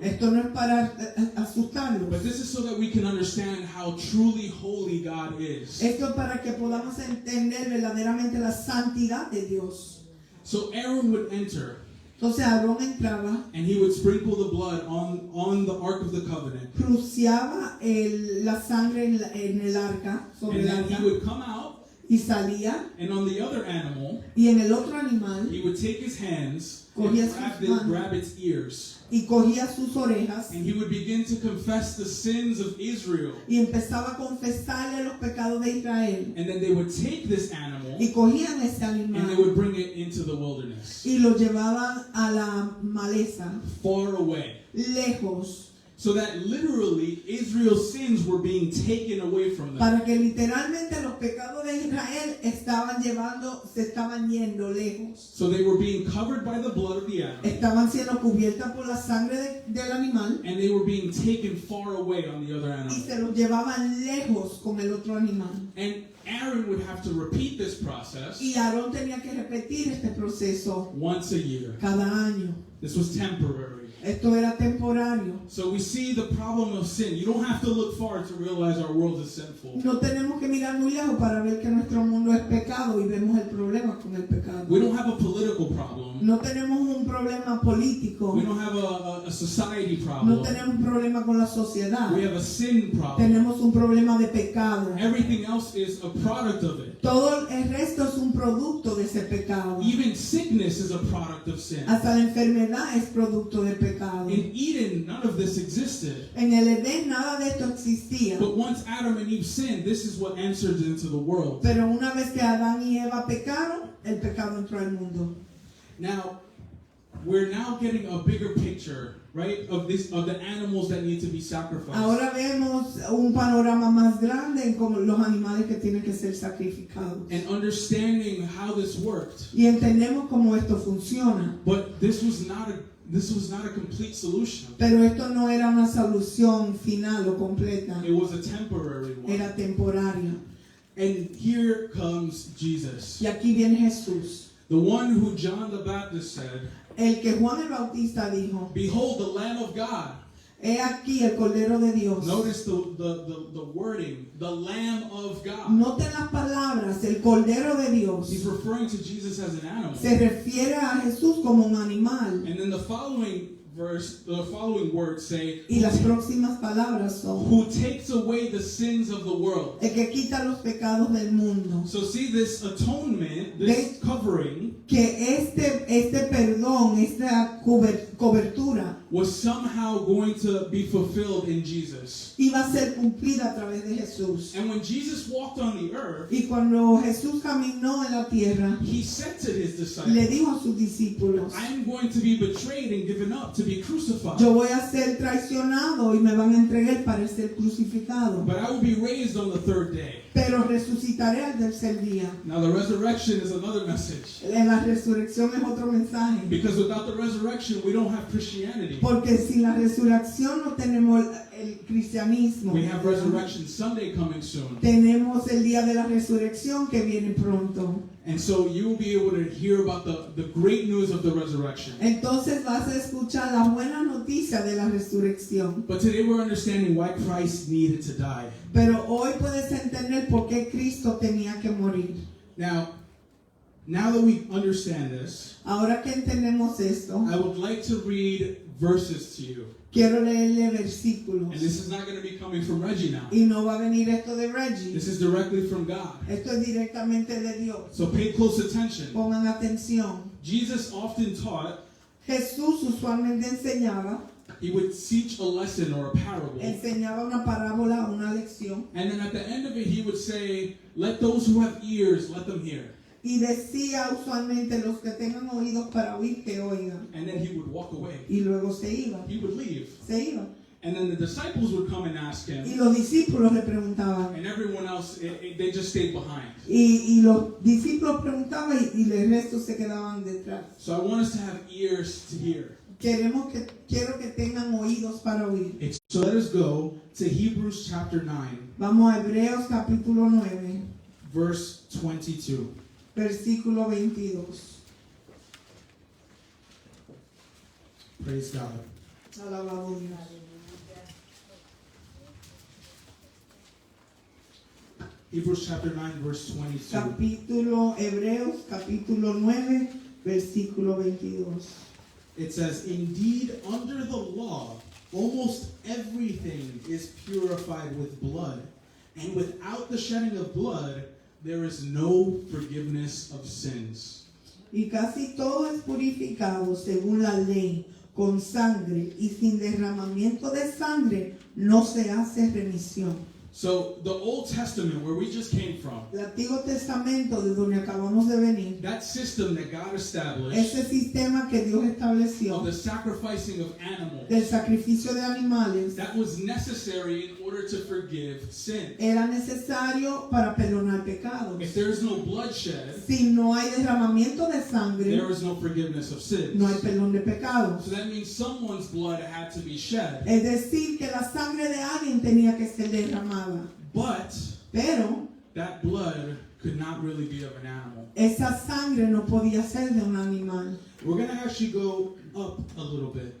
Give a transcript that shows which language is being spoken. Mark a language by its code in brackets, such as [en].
[es] Esto no es para asustarlos. [en] but this is so that we can understand how truly holy God is. [es] Esto es para que podamos entender verdaderamente la santidad de Dios. [en] So Aaron would enter [es] Entonces Aarón entraba, [en] and he would sprinkle the blood on the Ark of the Covenant. [es] cruciaba la sangre en el arca, sobre [en] And [es] el [en] then [es] arca, [en] he would come out, [es] y salía, [en] and on the other animal, [es] y en el otro animal, [en] he would take his hands and [es] Cogía sus manos. [en] grab its ears. [es] y cogía sus orejas, [en] And he would begin to confess the sins of Israel. [es] y empezaba a confesarle los pecados de Israel. [en] And then they would take this animal [es] Y cogían ese [en] and they [es] animal, [en] would bring it into the wilderness, [es] y lo llevaban a la maleza, [en] far away. [es] lejos, [en] So that literally Israel's sins were being taken away from them. [es] para que literalmente los pecados de Israel se estaban yendo lejos. [en] So they were being covered by the blood of the animal, [es] Estaban siendo cubiertas por la sangre del animal [en] and they were being taken far away on the other [es] y [en] animal. [es] se los llevaban lejos con el otro animal. [en] And Aaron would have to repeat this process [es] Y Aarón tenía que repetir este proceso [en] once a year. [es] cada año. [en] This was temporary. [es] Esto era temporario. [en] So we see the problem of sin. You don't have to look far to realize our world is sinful. [es] No tenemos que mirar muy lejos para ver que nuestro mundo es pecado y vemos el problema con el pecado. [en] We don't have a political problem. [es] No tenemos un problema político. [en] We don't have a society [es] No [en] problem. [es] tenemos un problema con la sociedad. [en] We have a sin problem. [es] Tenemos un problema de pecado. [en] Everything else is a product of it. [es] Todo el resto es un producto de ese pecado. [en] Even sickness is a product of sin. [es] Hasta la enfermedad es producto de pecado. [en] In Eden, none of this existed. [es] En el Edén nada de esto existía. [en] But once Adam and Eve sinned, this is what entered into the world. [es] Pero una vez que Adán y Eva pecaron, el pecado entró al mundo. [en] Now, we're now getting a bigger picture, right, of the animals that need to be sacrificed. [es] Ahora vemos un panorama más grande en como los animales que tienen que ser sacrificados. [en] And understanding how this worked. [es] Y entendemos cómo esto funciona. [en] But this was not a complete solution. [es] Pero esto no era una solución final o completa. [en] It was a temporary one. [es] Era temporaria. [en] And here comes Jesus, [es] Y aquí viene Jesús. [en] the one who John the Baptist said, [es] El que Juan el Bautista dijo, [en] "Behold the Lamb of God." [es] he aquí el Cordero de Dios. [en] Notice the wording, the Lamb of God. [es] Noten las palabras, el Cordero de Dios. [en] He's referring to Jesus as an animal. [es] Se refiere a Jesús como un animal. [en] And then the following words say, [es] Y las próximas palabras son, [en] who takes away the sins of the world. [es] el que quita los pecados del mundo. [en] So see this atonement, this covering, [es] Que este perdón, esta cobertura, [en] was somehow going to be fulfilled in Jesus. [es] iba a ser cumplida a través de Jesús. [en] And when Jesus walked on the earth, [es] Y cuando Jesús caminó en la tierra, [en] he said to his [es] le [en] disciples, [es] dijo a sus discípulos, [en] I am going to be betrayed and given up to be crucified. [es] Yo voy a ser traicionado y me van a entregar para ser crucificado. [en] But I will be raised on the third day. [es] Pero resucitaré al tercer día. [en] Now the resurrection is another message. [es] La resurrección es otro mensaje. [en] Because without the resurrection, we don't have Christianity. [es] Porque sin la resurrección no tenemos el cristianismo. [en] We have Resurrection Sunday coming soon. [es] Tenemos el día de la resurrección que viene pronto. [en] And so you will be able to hear about the great news of the resurrection. [es] Entonces vas a escuchar la buena noticia de la resurrección. [en] But today we're understanding why Christ needed to die. [es] Pero hoy puedes entender por qué Cristo tenía que morir. [en] Now that we understand this, [es] Ahora que entendemos esto, [en] I would like to read verses to you. [es] quiero leerle versículos. [en] And this is not going to be coming from Reggie now. [es] Y no va a venir esto de Reggie. [en] This is directly from God. [es] Esto es directamente de Dios. [en] So pay close attention. [es] Pongan atención. [en] Jesus often taught, [es] Jesús usualmente enseñaba [en] he would teach a lesson or a parable. [es] enseñaba una parábola, una lección, [en] And then at the end of it, he would say, let those who have ears, let them hear. [es] y decía usualmente los que tengan oídos para oír que oigan, [en] And then he would walk away. [es] y luego se iba, [en] He would leave. [es] se iba. [en] And then the disciples would come and ask [es] Y [en] him. [es] los discípulos le preguntaban, [en] And everyone else, they just stayed behind. [es] y los discípulos preguntaban y el resto se quedaban detrás. [en] So I want us to have ears to hear. [es] Quiero que tengan oídos para oír. [en] So let us go to Hebrews chapter 9, [es] Vamos a Hebreos capítulo 9, [en] verse 22. [es] versículo 22. [en] Praise God. [es] Alabado Dios. [en] Hebrews chapter 9, verse 22. [es] Hebreos capítulo 9, versículo 22. [en] It says, indeed, under the law, almost everything is purified with blood, and without the shedding of blood, there is no forgiveness of sins. [es] Y casi todo es purificado según la ley, con sangre, y sin derramamiento de sangre no se hace remisión. [en] So the Old Testament, where we just came from, [es] El Antiguo Testamento, de donde acabamos de venir, [en] that system that God established [es] ese sistema que Dios estableció [en] of the sacrificing of animals, [es] del sacrificio de animales, [en] that was necessary in order to forgive sin. [es] era necesario para perdonar pecados. [en] If there is no bloodshed, [es] Si no hay derramamiento de sangre, [en] there is no forgiveness of sins. [es] no hay perdón de pecados. [en] So that means someone's blood had to be shed. [es] Es decir, que la sangre de alguien tenía que ser derramada. [en] But [es] Pero [en] that blood could not really be of an animal. [es] esa sangre no podía ser de un animal. [en] We're going to actually go up a little bit.